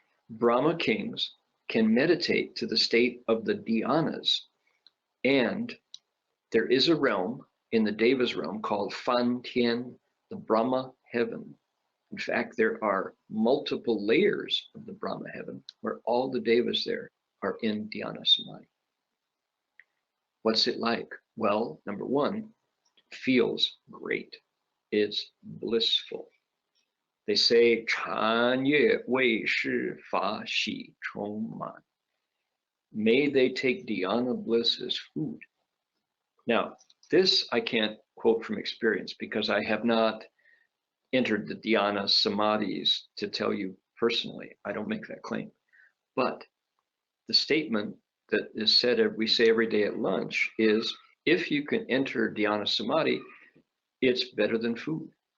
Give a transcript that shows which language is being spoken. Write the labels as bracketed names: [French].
[English] Brahma kings can meditate to the state of the dhyanas, and there is a realm in the devas realm called Fan Tian, the Brahma heaven. In fact, there are multiple layers of the Brahma heaven where all the devas there are in dhyana samadhi. What's it like? Well, number one, it feels great. It's blissful. [Chinese] They say, 禅悦为是法喜充满. [English] May they take dhyana bliss as food. Now, this I can't quote from experience because I have not entered the dhyana samadhis to tell you personally. I don't make that claim. But the statement that is said, we say every day at lunch is, if you can enter dhyana samadhi, it's better than food.